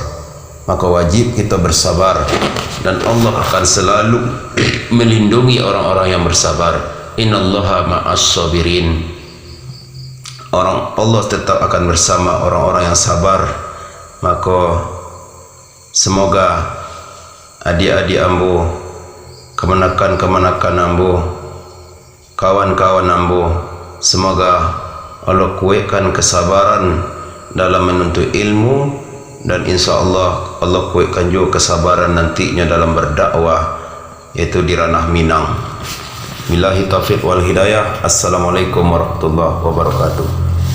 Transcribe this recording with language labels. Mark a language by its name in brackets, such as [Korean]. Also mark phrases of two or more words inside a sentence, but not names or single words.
[Indonesian] Maka wajib kita bersabar, dan Allah akan selalu melindungi orang-orang yang bersabar. [Arabic] إن الله مع الصابرين. [Indonesian] Allah tetap akan bersama orang-orang yang sabar. Maka semoga adik-adik ambo, kemenakan-kemenakan ambo, kawan-kawan ambo, semoga Allah kuatkan kesabaran dalam menuntut ilmu, dan [Arabic] إن شاء الله [Indonesian] Allah kuatkan juga kesabaran nantinya dalam berdakwah, yaitu di ranah Minang. [Arabic] بالله التوفيق والهداية. السلام عليكم ورحمة الله وبركاته.